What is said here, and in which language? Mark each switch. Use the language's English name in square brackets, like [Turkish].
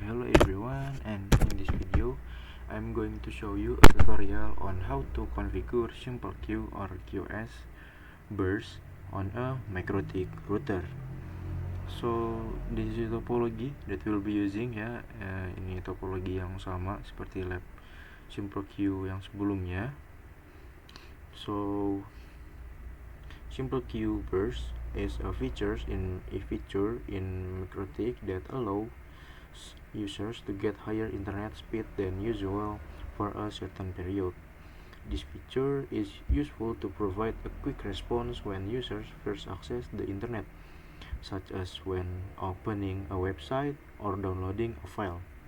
[English] Hello everyone, and in this video I'm going to show you a tutorial on how to configure SimpleQ or QoS burst on a MikroTik router. So this is topology that we'll be using ya. [Indonesian] Ini topologi yang sama seperti lab SimpleQ yang sebelumnya. [English] So SimpleQ burst is a feature in MikroTik that allows users to get higher internet speed than usual for a certain period. This feature is useful to provide a quick response when users first access the internet, such as when opening a website or downloading a file.